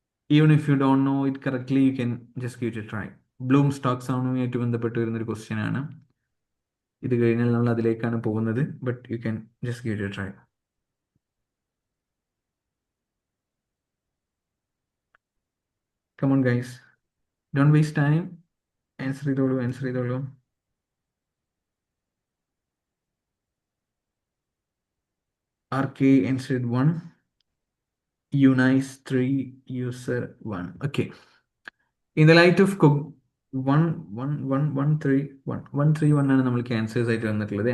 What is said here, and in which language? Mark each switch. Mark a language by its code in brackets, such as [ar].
[en] Even if you don't know it correctly, you can just give it a try. [ml] Bloom's ടാക്സോണമിയായിട്ട് ബന്ധപ്പെട്ട് വരുന്ന ഒരു question ആണ്. ഇത് കഴിഞ്ഞാൽ നമ്മൾ അതിലേക്കാണ് പോകുന്നത്, [en] But you can just give it a try. Come on guys, don't waste time. [ml] Answer ചെയ്തോളൂ. [en] RK answered 1. Unice 3. User 1. Okay. In the light of 131 [ml] ആണ് നമ്മൾക്ക് ആൻസേഴ്സ് ആയിട്ട് വന്നിട്ടുള്ളത്.